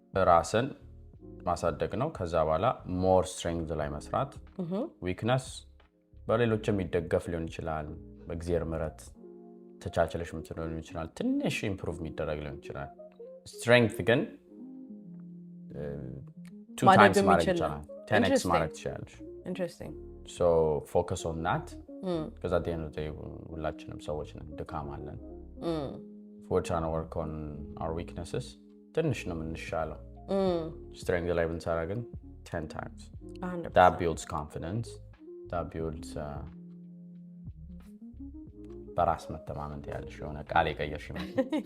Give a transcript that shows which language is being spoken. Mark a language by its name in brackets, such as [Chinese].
[Amharic] ራስን ማሳደግ ነው ከዛ በኋላ [English] more strength [Amharic] ላይ መስራት weakness በሌሎች የሚደገፍ ሊሆን ይችላል በእግዚአብሔር ምሕረት ተቻችለሽ ሊሆን ይችላል ትንሽ ኢምፕሩቭ የሚደረግ ሊሆን ይችላል strength ግን 2 times ማድረግ ይችላል 10x ማድረግ ይችላል [English] interesting so focus on that because at the end of the day [Amharic] ሁላችንም ሰዎች ነን ድካም አለን [English] if we're trying to work on our weaknesses [Amharic] ትንሽ ነው የምንሻለው [English] strength ላይ [Amharic] ብንሰራ ግን [English] 10 times 100%. that builds confidence that builds [Amharic] በራስ መተማመን ያለሽ የሆነ ቃል የቀየርሽ ማለት